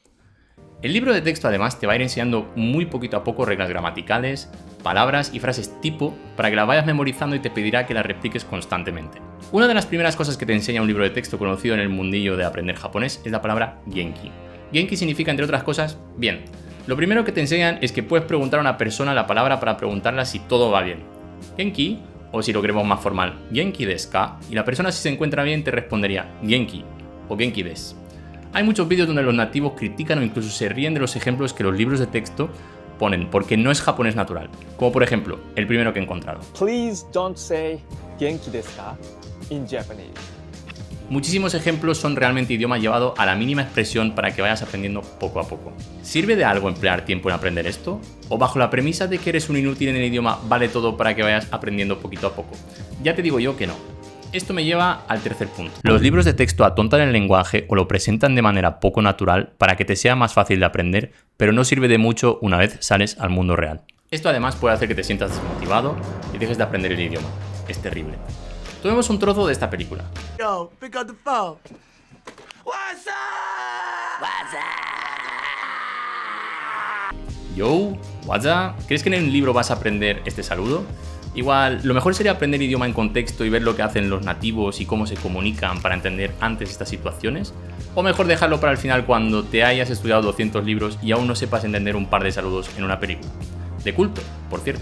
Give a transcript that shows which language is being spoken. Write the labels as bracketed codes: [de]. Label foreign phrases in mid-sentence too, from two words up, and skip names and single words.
[es] El libro de texto además te va a ir enseñando muy poquito a poco reglas gramaticales, palabras y frases tipo para que las vayas memorizando y te pedirá que las repliques constantemente. Una de las primeras cosas que te enseña un libro de texto conocido en el mundillo de aprender japonés es la palabra genki. Genki significa, entre otras cosas, bien. Lo primero que te enseñan es que puedes preguntar a una persona la palabra para preguntarla si todo va bien. Genki, o si lo queremos más formal, [ja] 元気ですか, [es] y la persona si se encuentra bien te respondería genki o [ja] 元気です. [es] Hay muchos vídeos donde los nativos critican o incluso se ríen de los ejemplos que los libros de texto ponen porque no es japonés natural, como por ejemplo el primero que he encontrado. [en] Please don't say [ja] 元気ですか [en] in Japanese. [es] Muchísimos ejemplos son realmente idioma llevado a la mínima expresión para que vayas aprendiendo poco a poco. ¿Sirve de algo emplear tiempo en aprender esto? ¿O bajo la premisa de que eres un inútil en el idioma vale todo para que vayas aprendiendo poquito a poco? Ya te digo yo que no. Esto me lleva al tercer punto. Los libros de texto atontan el lenguaje o lo presentan de manera poco natural para que te sea más fácil de aprender, pero no sirve de mucho una vez sales al mundo real. Esto además puede hacer que te sientas desmotivado y dejes de aprender el idioma. Es terrible. Tomemos un trozo de esta película. [en] Yo, pick up the phone. What's up? What's up? Yo, what's up? [es] ¿Crees que en el libro vas a aprender este saludo? Igual, lo mejor sería aprender idioma en contexto y ver lo que hacen los nativos y cómo se comunican para entender antes estas situaciones. O mejor dejarlo para el final cuando te hayas estudiado 200 libros y aún no sepas entender un par de saludos en una película. De culto, por cierto.